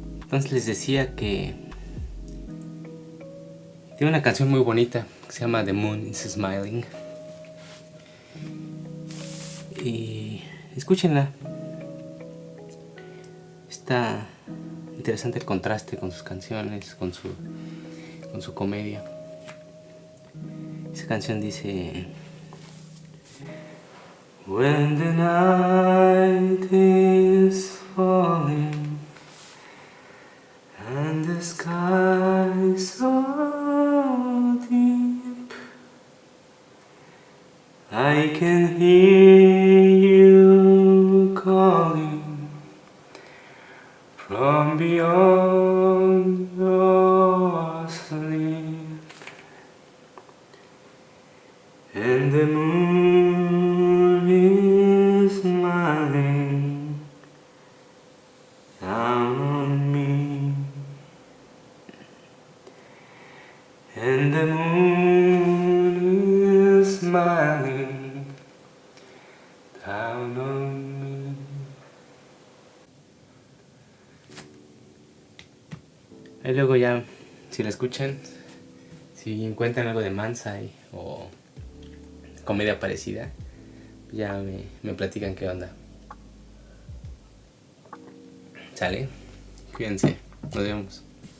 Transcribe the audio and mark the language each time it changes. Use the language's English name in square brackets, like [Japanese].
[Spanish] Entonces les decía que tiene una canción muy bonita que se llama The Moon is Smiling. Y escúchenla. Está interesante el contraste con sus canciones, con su comedia. Esa canción dice: [English] When the night is falling and the sky is so deep, I can hear you calling from beyond your sleep, and the moon is smiling down on me, and the moon is smiling down on me. [Spanish] Ahí luego ya, si la escuchan, si encuentran algo de Mansa o comedia parecida, ya me platican qué onda. ¿Sale? Cuídense, nos vemos.